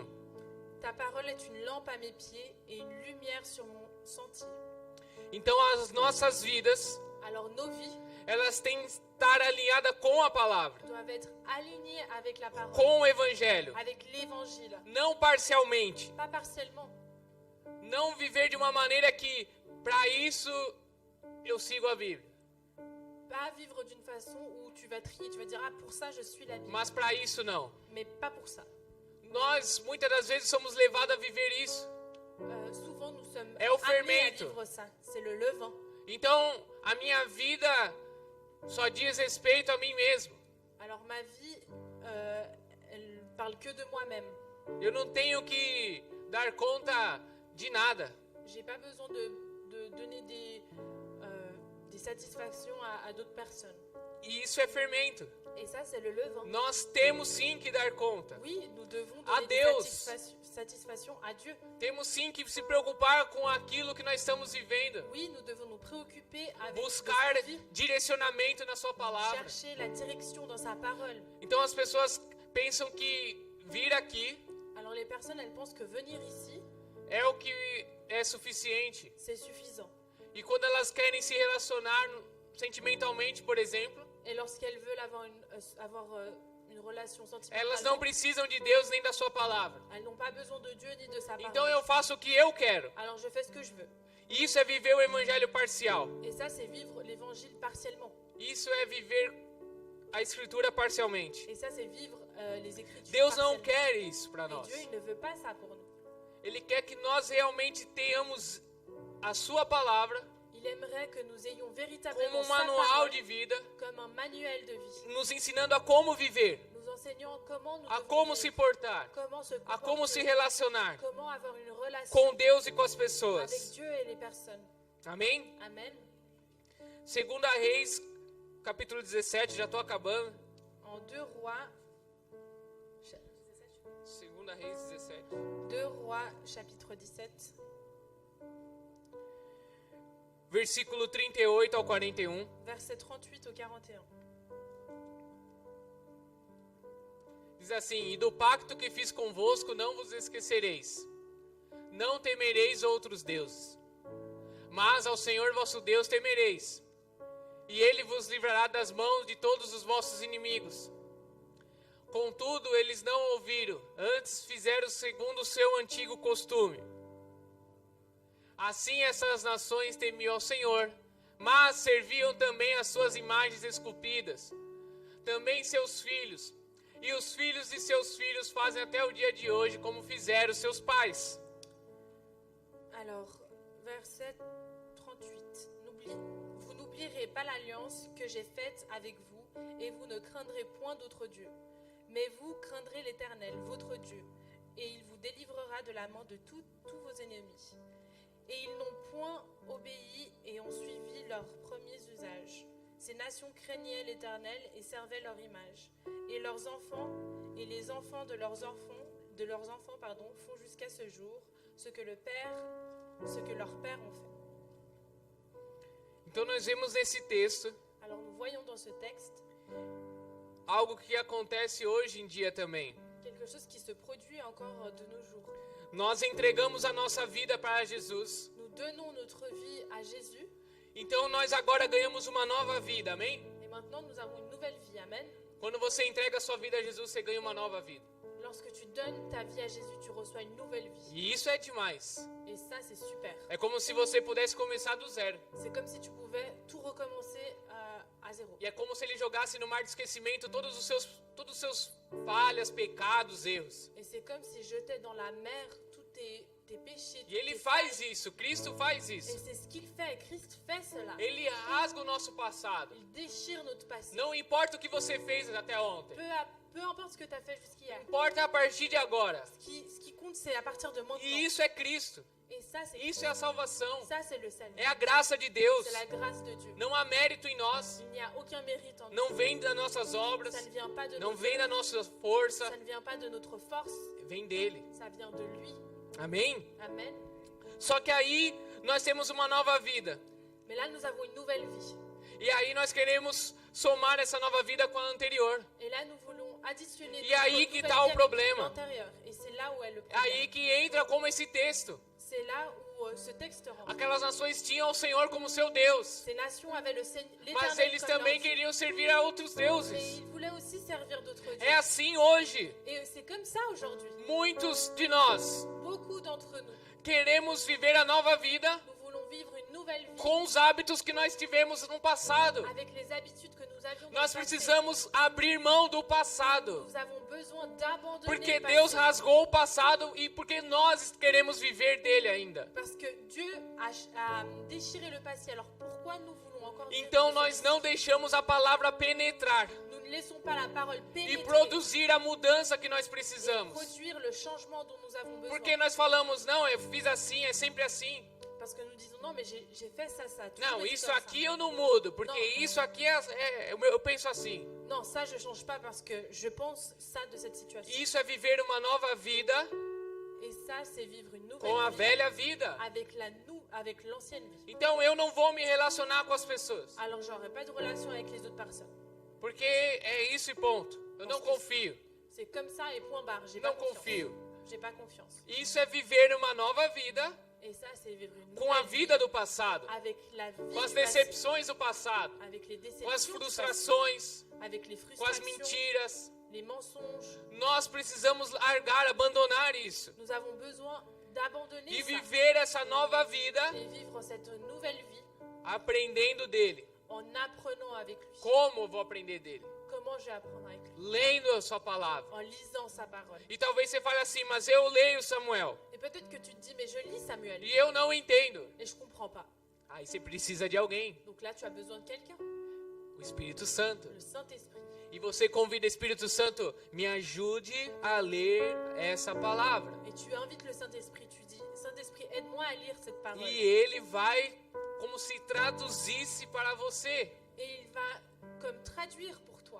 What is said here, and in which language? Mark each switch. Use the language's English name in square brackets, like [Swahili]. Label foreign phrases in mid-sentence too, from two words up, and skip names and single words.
[French] Ta parole est une lampe à mes pieds et une lumière sur mon sentier. [Portuguese] Então as nossas vidas, [French] Alors nos vies [Portuguese] elas têm que estar alinhadas com a palavra, [French] doivent être alignées avec la parole, [Portuguese] com o evangelho, [French] avec l'évangile, [Portuguese] não parcialmente. [French] pas partiellement. [Portuguese] Não viver de uma maneira que para isso eu sigo a Bíblia, [French] Pas vivre d'une façon où tu vas trier, tu vas dire ah pour ça je suis la Bible, [Portuguese] mas para isso não. [French] mais pas pour ça. [Portuguese] Nós muitas das vezes somos levados a viver isso. [French] Souvent nous sommes [Portuguese] É o [French] amenés à [Portuguese] fermento. [French] vivre ça. C'est le levain. [Portuguese] Então a minha vida só diz respeito a mim mesmo. [French] Alors ma vie, elle parle que de moi-même. [Portuguese] Eu não tenho que dar conta de nada. [French] J'ai pas besoin de donner des satisfactions à d'autres personnes. [Portuguese] E isso é fermento. [French] Et ça, c'est le levain. [Portuguese] Nós temos sim que dar conta. [French] Oui, nous devons [Portuguese] À [French] donner des [Portuguese] Deus. [French] satisfactions à Dieu. [Portuguese] Temos sim que se preocupar com aquilo que nós estamos vivendo. [French] Oui, nous devons nous préoccuper avec [Portuguese] Buscar [French] notre vie, [Portuguese] direcionamento na sua palavra. [French] chercher la direction dans sa parole. [Portuguese] Então as pessoas pensam que vir aqui [French] Alors les personnes, elles pensent que venir ici, [Portuguese] é o que é suficiente. [French] c'est suffisant. [Portuguese] E quando elas querem se relacionar sentimentalmente, por exemplo, [French] Et lorsqu'elles veulent avoir une relation sentimentale, [Portuguese] elas não precisam de Deus nem da sua palavra. [French] elles n'ont pas besoin de Dieu ni de sa parole. [Portuguese] Então eu faço o que eu quero. [French] Alors je fais ce que je veux. [Portuguese] E isso é viver o evangelho parcial. [French] Et ça, c'est vivre l'évangile partiellement. [Portuguese] Isso é viver a escritura parcialmente. [French] Et ça, c'est vivre les Écritures [Portuguese] Deus não [French] partiellement. [Portuguese] quer isso para [French] Et [Portuguese] nós. [French] Dieu, il ne veut pas ça pour nous. [Portuguese] Ele quer que nós realmente tenhamos a sua palavra [French] Il aimerait que nous ayons [Portuguese] como [French] véritablement [Portuguese] um [French] sa [Portuguese] manual [French] parole [Portuguese] de vida, [French] comme un manuel de vie. [Portuguese] nos ensinando a como viver, [French] Nous enseignant comment nous [Portuguese] a [French] devons [Portuguese] como [French] vivre, [Portuguese] se portar, [French] comment se [Portuguese] a como se [French] comporter, [Portuguese] relacionar [French] comment avoir une relation [Portuguese] com Deus e com as [French] avec [Portuguese] pessoas. [French] Dieu et les personnes. [Portuguese] Amém? [French] Amen. [Portuguese] Segunda Reis, capítulo 17, já estou acabando. [French] En 2 Rois, [Portuguese] Segunda Reis 17. [French] 2 Rois Rois, chapitre 17, [Portuguese] versículo 38 ao 41. [French] versets 38 au 41. [Portuguese] Diz assim: E do pacto que fiz convosco não vos esquecereis. Não temereis outros deuses, mas ao Senhor vosso Deus temereis, e Ele vos livrará das mãos de todos os vossos inimigos. Contudo, eles não ouviram, antes fizeram segundo o seu antigo costume. Assim essas nações temiam ao Senhor, mas serviam também as suas imagens esculpidas. Também seus filhos, e os filhos de seus filhos fazem até o dia de hoje, como fizeram seus pais. [French] Alors, verset 38. Vous n'oublierez pas l'alliance que j'ai faite avec vous, et vous ne craindrez point d'autres dieux. Mais vous craindrez l'Éternel, votre Dieu, et il vous délivrera de la main de tous vos ennemis. Et ils n'ont point obéi et ont suivi leurs premiers usages. Ces nations craignaient l'Éternel et servaient leur image. Et leurs enfants et les enfants de leurs enfants font jusqu'à ce jour ce que leurs pères ont fait. [Portuguese] Então nós vemos nesse texto [French] Alors nous voyons dans ce texte [Portuguese] algo que acontece hoje em dia também. [French] quelque chose qui se produit encore de nos jours. [Portuguese] Nós entregamos a nossa vida para Jesus. [French] Nous donnons notre vie à Jésus [Portuguese] Então nós agora ganhamos uma nova vida, amém? [French] et maintenant nous avons une nouvelle vie. Amen. [Portuguese] Quando você entrega a sua vida a Jesus, você ganha uma nova vida. [French] Lorsque tu donnes ta vie à Jésus, tu reçois une nouvelle vie. [Portuguese] E isso é demais. [French] Et ça, c'est super. [Portuguese] É como se você pudesse começar do zero. [French] C'est comme si tu pouvais tout recommencer à zéro. [Portuguese] E é como se ele jogasse no mar de esquecimento todos os seus falhas, pecados, erros. [French] Et c'est comme s'il jetait dans la mer tous tes péchés. [Portuguese] E ele faz isso, Cristo faz [French] Et [Portuguese] isso. [French] c'est ce qu'il fait. Christ fait cela. [Portuguese] Ele rasga o nosso passado. [French] Il déchire notre passé. [Portuguese] Não importa o que você fez até ontem. [French] Peu importe ce que tu as fait jusqu'hier. [Portuguese] Importa a partir de agora. [French] Ce qui compte, c'est à partir de maintenant. [Portuguese] E isso é Cristo. [French] Et ça, c'est [Portuguese] Isso é a salvação. [French] ça, c'est le salut. [Portuguese] É a graça de Deus. [French] C'est la grâce de Dieu. [Portuguese] Não há mérito em nós. [French] Il n'y a aucun mérite en nous. [Portuguese] Não vem das nossas obras. [French] Ça ne vient pas de [Portuguese] Não nos vem da nossa força. [French] Ça ne vient pas de notre force. [Portuguese] Vem dele. [French] Ça vient de lui. [Portuguese] Amém? [French] Amen. [Portuguese] Só que aí nós temos uma nova vida. [French] Mais là, nous avons une nouvelle vie. [Portuguese] E aí nós queremos somar essa nova vida com a anterior. [French] Et là, nous voulons additionner [Portuguese] E aí [French] notre [Portuguese] que [French] nouvelle [Portuguese] tá o [French] vie à [Portuguese] problema. [French] l'intérieur. Et c'est là où est le [Portuguese] É [French] problème. [Portuguese] aí que entra como esse texto. [French] C'est là où ce texte rentre. [Portuguese] Aquelas nações tinham o Senhor como seu Deus. [French] Ces nations avaient [Portuguese] Mas [French] l'Éternel [Portuguese] eles [French] comme leur [Portuguese] também [French] Dieu. [Portuguese] queriam servir a outros [French] Mais [Portuguese] deuses. [French] ils voulaient aussi servir d'autres dieux. [Portuguese] É assim hoje. [French] Et c'est comme ça aujourd'hui. [Portuguese] Muitos de nós [French] Beaucoup d'entre nous, [Portuguese] queremos viver a nova vida [French] nous voulons vivre une nouvelle vie [Portuguese] com os hábitos que nós tivemos no passado. [French] avec les habitudes que nous avions dans [Portuguese] Nós [French] le passé. [Portuguese] precisamos abrir mão do passado. [French] Nous avons besoin d'abandonner [Portuguese] Porque [French] le passé. [Portuguese] Deus rasgou o passado e porque nós queremos viver dele ainda. [French] Parce que Dieu a déchiré le passé. Alors pourquoi nous voulons encore vivre [Portuguese] Então [French] de [Portuguese] nós [French] ce [Portuguese] não deixamos a palavra penetrar [French] Nous ne laissons pas la parole [Portuguese] e [French] pénétrer [Portuguese] produzir a mudança que nós [French] et [Portuguese] precisamos. [French] produire le changement dont nous avons besoin. [Portuguese] Porque nós falamos, não, eu fiz assim, é sempre assim. [French] Parce que nous disons non, mais j'ai fait ça. [Portuguese] Não, [French] toujours été [Portuguese] isso [French] comme [Portuguese] aqui [French] ça. [Portuguese] eu não mudo, porque Não. isso aqui eu penso assim. [French] Non, ça je change pas parce que je pense ça de cette situation. [Portuguese] Isso é viver uma nova vida [French] Et ça, c'est vivre une nouvelle [Portuguese] com a [French] vie [Portuguese] velha vida. [French] avec l'ancienne vie. [Portuguese] Então eu não vou me relacionar com as pessoas, [French] Alors j'aurai pas de relation avec les autres personnes. [Portuguese] porque é isso e ponto. Eu não confio. [French] C'est comme ça et point barre. J'ai [Portuguese] Não [French] pas confiance. [Portuguese] confio. [French] J'ai pas confiance. [Portuguese] Isso é viver uma nova vida [French] Et ça, c'est vivre une [Portuguese] com a [French] nouvelle vie [Portuguese] vida do passado, [French] avec la vie [Portuguese] com as [French] du passé, [Portuguese] decepções do passado, [French] avec les déceptions, [Portuguese] com as [French] du passé, [Portuguese] frustrações, [French] avec les [Portuguese] com as [French] frustrations, [Portuguese] mentiras. [French] les mensonges. [Portuguese] Nós precisamos largar, abandonar isso [French] Nous avons besoin d'abandonner [Portuguese] e [French] ça [Portuguese] viver essa nova vida [French] et vivre cette nouvelle vie [Portuguese] aprendendo dele. [French] en apprenant avec lui. [Portuguese] Como eu vou aprender dele? [French] Comment je vais apprendre avec lui? [Portuguese] Lendo a sua palavra. [French] En lisant sa parole. [Portuguese] E talvez você fale assim, mas eu leio Samuel [French] Et peut-être que tu te dis, mais je lis Samuel [Portuguese] e eu não entendo. [French] et je comprends pas. [Portuguese] Aí você precisa de alguém, [French] Donc là, tu as besoin de quelqu'un, [Portuguese] o Espírito Santo. [French] le Saint-Esprit. [Portuguese] E você convida o Espírito Santo, me ajude a ler essa palavra. [French] Et tu invites le Saint-Esprit, tu dis, Saint-Esprit, aide-moi à lire cette parole. [Portuguese] E ele vai como se traduzisse para você. [French] Et il va comme traduire pour toi.